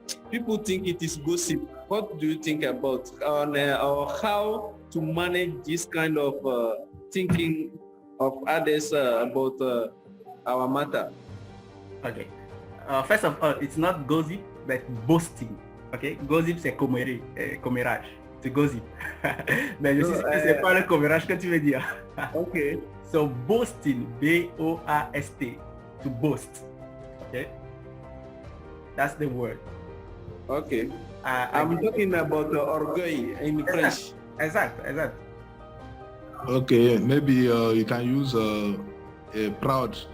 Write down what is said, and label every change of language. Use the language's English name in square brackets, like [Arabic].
[English] people think it is gossip. What do you think about on or how to manage this kind of thinking of others about our matter? Okay. First of all, it's not gossip, but boasting. [French] Okay, gossip c'est commérage, c'est gossip. Mais je sais que c'est pas le commérage que tu veux dire. [English] Okay. So boasting, B-O-A-S-T, to boast. Okay, that's the word. Okay. I'm talking about orgueil in French. Exactly. Okay, maybe you can use a proud.